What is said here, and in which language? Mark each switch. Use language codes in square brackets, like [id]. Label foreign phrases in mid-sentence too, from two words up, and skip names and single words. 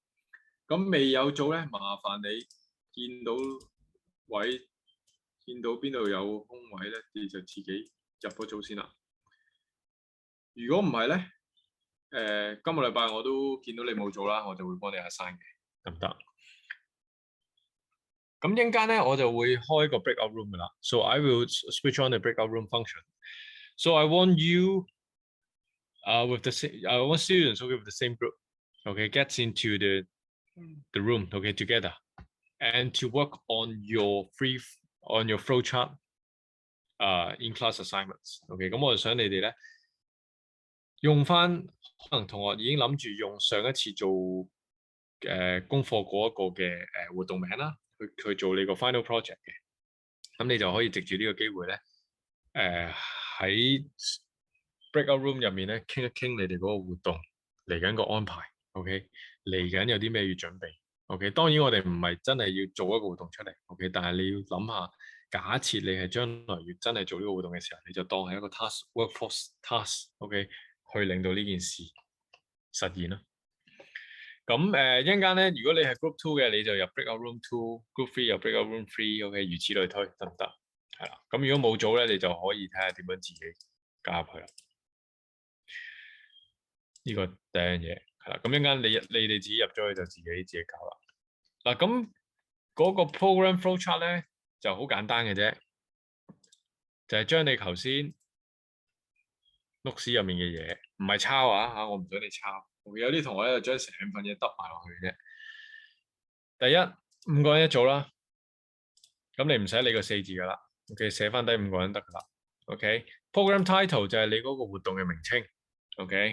[yue] 咁未有組咧，麻煩你見到位，見到邊度有空位咧，你就自己入嗰組先啦。如果唔係咧，今個禮拜我都見到你冇組啦，我就會幫你 assign 嘅，得唔得？咁陣間咧，我就會開個 [en] breakout room [yue] 噶啦。 [en] So I will switch on the breakout room function. So I want you, with the same, I want students with the same group, okay, gets into the room, okay, together, and to work on your flow chart, in class assignments, okay. [yue] 咁我就想你哋咧用翻，可能同學已經諗住用上一次做功課嗰一個嘅活動名啦。去做你個 [en] final project [yue] 嘅，咁你就可以藉住呢個機會咧，喺 [en] breakout room [yue] 入面咧傾一傾你哋嗰個活動嚟緊個安排 ，OK？嚟緊有啲咩要準備 ，OK？ 當然我哋唔係真係要做一個活動出嚟 ，OK？但係你要諗下，假設你係將來要真係做呢個活動嘅時候，你就當係一個 workforce task，OK？去令到呢件事實現啦。咁一陣間咧，如果你係 group 2嘅，你就入 [en] breakout room 2； [yue] group 3入 [en] breakout room 3， [yue] OK， 如此類推，得唔得？係啦。咁如果冇組咧，你就可以睇下點樣自己加入去啦。呢個第一樣嘢係啦。咁一陣間你哋自己入咗去就自己搞啦。嗱，咁嗰個 [en] program flow chart [yue] 咧就好簡單嘅啫，就係將你頭先 notes 入面嘅嘢，唔係抄嚇，我唔想你抄。有啲同學咧就將成份嘢揼埋落去嘅啫。第一，5個人一組啦，咁你唔使理個4字噶啦 ，OK， 寫翻低5個人得噶啦 ，OK。 [en] program title [yue] 就係你嗰個活動嘅名稱 ，OK。